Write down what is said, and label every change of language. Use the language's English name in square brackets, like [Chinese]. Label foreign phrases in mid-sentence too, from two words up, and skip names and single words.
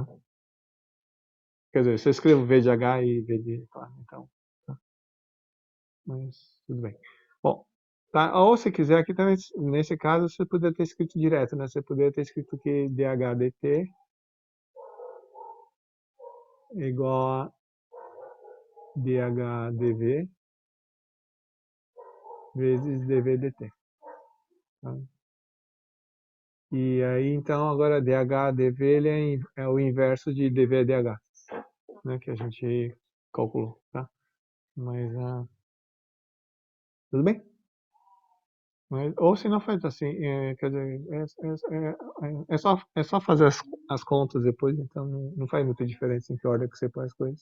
[Portuguese] Quer dizer, se eu escrevo V de H e V de... Tá, então, tá? Mas, tudo bem. Bom, tá? Ou se quiser, aqui também, nesse caso, você poderia ter escrito direto, né? Você poderia ter escrito que dH dt é igual a dH dv vezes dv dt. Tá? E aí, então, agora dH dv ele é o inverso de dv dH, né? Que a gente calculou, tá? Mas, tudo bem? Mas, ou se não faz assim, quer dizer, é só fazer as contas depois, então não faz muita diferença em que ordem que você põe as coisas.